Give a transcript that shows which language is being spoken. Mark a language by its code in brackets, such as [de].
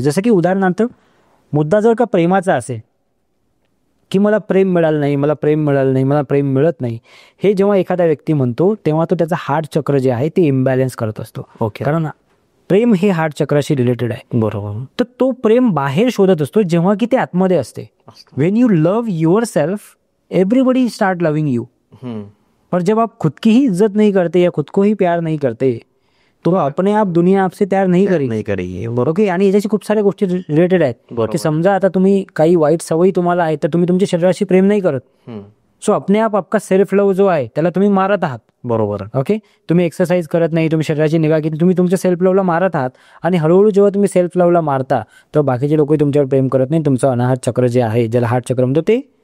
[mr] जसं की उदाहरणार्थ, मुद्दा जर का प्रेमाचा असेल की मला प्रेम मिळालं नाही, मला प्रेम मिळत नाही, हे जेव्हा एखादा व्यक्ती म्हणतो तेव्हा तो त्याचा हार्ट चक्र जे आहे ते इम्बॅलन्स करत असतो. ओके. कारण प्रेम हे हार्ट चक्राशी रिलेटेड आहे. बरोबर. तर तो प्रेम बाहेर शोधत असतो जेव्हा की ते आतमध्ये असते. [en] When you love yourself, everybody start loving you. [hi] पर जब आप खुद की ही इज्जत नहीं करते या खुद को ही प्यार नहीं करते, तो अपने आप दुनिया आपसे प्यार नाही करेगी. [mr] ओके. आणि याच्याशी खूप साऱ्या गोष्टी रिलेटेड आहेत, की समजा आता तुम्ही काही वाईट सवयी तुम्हाला आहे, तर तुम्ही तुमच्या शरीराशी प्रेम नाही करत, सो [hi] अपने आप आपका सेल्फ लव जो [mr] आहे त्याला तुम्ही मारत आहात. बरोबर. ओके. तुम्ही एक्सरसाइज करत नाही, तुम्ही शरीराची निगा केली, तुम्ही तुमच्या सेल्फ लवला मारत आहात, आणि हळूहळू जेव्हा तुम्ही सेल्फ लवला मारता तेव्हा बाकीचे लोक तुमच्यावर प्रेम करत नाही, तुमचं अनाहत चक्र जे आहे, ज्याला हार्ट चक्र म्हणतो, ते